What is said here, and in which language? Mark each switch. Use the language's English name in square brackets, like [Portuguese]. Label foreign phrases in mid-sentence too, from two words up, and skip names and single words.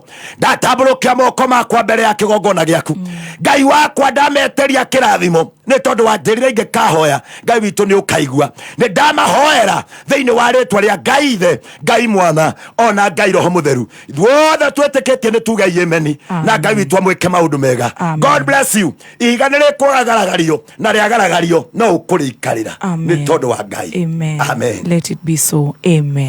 [Kikuyu] Ndatamburukia moko makwa mbere ya kigongona giaku Ngai wakwa ndameteria kirathimo ni tondu wanjirire ingikahoya Ngai witu ni ukaigua ni ndamahoera thiini wa ritwa ria Ngai Ithe Ngai Mwana ona Ngai Roho Mutheru ithuothe twitikitie ni tuge amen na Ngai witu amwike maundu mega. [English] God bless you. [Kikuyu] Ihiga ni rikugaragario na riagaragario no ukuriikarira ni tondu wa Ngai. [English] Amen. Let it be so. Amen.